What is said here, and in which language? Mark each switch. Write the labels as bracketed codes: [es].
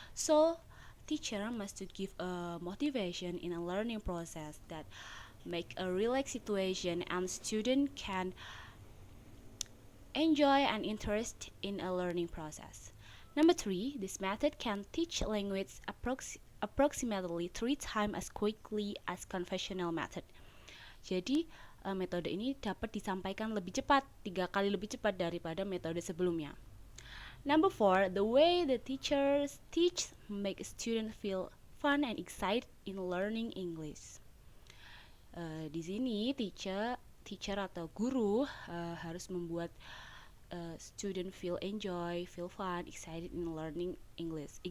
[en] So teacher must to give a motivation in a learning process that make a relaxed situation and student can enjoy and interest in a learning process. Number 3, this method can teach language approximately 3 times as quickly as conventional method. [id] Jadi metode ini dapat disampaikan lebih cepat, 3 kali lebih cepat daripada metode sebelumnya. [en] Number 4, the way the teachers teach make students feel fun and excited in learning English. [id] Di sini [en] teacher [id] atau guru harus membuat [en] student feel enjoy, feel fun, excited in learning English.